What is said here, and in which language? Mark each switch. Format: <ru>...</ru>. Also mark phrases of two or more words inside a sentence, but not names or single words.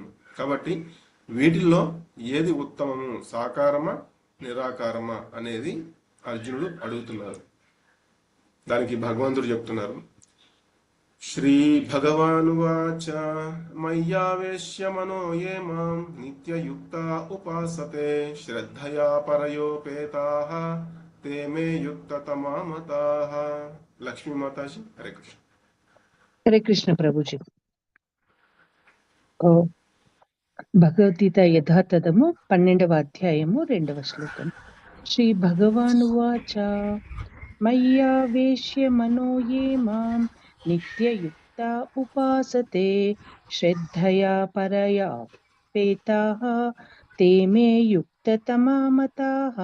<te>కాబట్టి వీటిల్లో ఏది ఉత్తమము, సాకారమా నిరాకారమా అనేది అర్జునుడు అడుగుతున్నారు. దానికి భగవంతుడు చెప్తున్నారు,</te> <sa>శ్రీ భగవానువాచ మయ్యావేశ్య మనో ఏ మాం నిత్యయుక్త ఉపాసతే శ్రద్ధయా పరయోపేతాః ते मे युक्ततमा मताः.</sa> <te>లక్ష్మీ మాతాజీ హరే కృష్ణ. హరే కృష్ణ ప్రభుజీ. భగవద్గీత యథాతథము 12వ అధ్యాయము 2వ శ్లోకం.</te> <sa>శ్రీ భగవానువాచ మయ్యావేశ్య మనో ఏ మాం నిత్యయుక్త ఉపాసతే శ్రద్ధయా పరయా పేతాః తే మే యుక్తతమా మతాః.</sa>